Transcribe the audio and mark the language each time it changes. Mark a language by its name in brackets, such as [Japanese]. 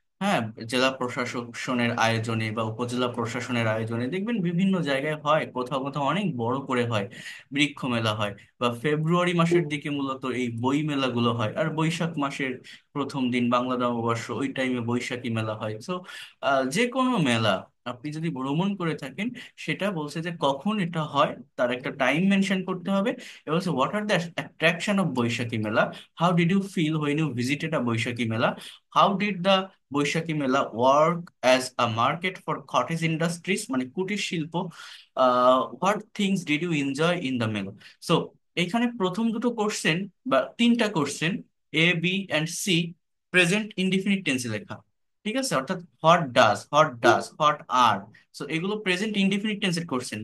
[Bangla] হ্যাঁ, জেলা প্রশাসনের আয়োজনে বা উপজেলা প্রশাসনের আয়োজনে দেখবেন বিভিন্ন জায়গায় হয়, কোথাও কোথাও অনেক বড় করে হয়, বৃক্ষ মেলা হয়। বা ফেব্রুয়ারি মাসের দিকে মূলত এই বই মেলাগুলো হয়, আর বৈশাখ মাসের প্রথম দিন বাংলা নববর্ষ ওই টাইমে বৈশাখী মেলা হয়। সো যে কোনো মেলা আপনি যদি ভ্রমণ করে থাকেন, সেটা বলছে যে কখন এটা হয়, তার একটা টাইম মেনশন করতে হবে। [English] এবং what are the attraction of Baishakhi mela, how did you feel when you visited a Baishakhi mela, how did the Baishakhi mela work as a market for cottage industries [Bangla] মানে কুটির শিল্প, [English] what things did you enjoy in the mela. [Bangla] সো এখানে প্রথম দুটো কোশ্চেন বা তিনটা question, A B and C, present indefinite টেন্সে লেখা। ঠিক আছে, অর্থাৎ [English] What are. [Bangla] সো এগুলো প্রেজেন্ট ইনডিফিনিট টেন্সের কোশ্চেন।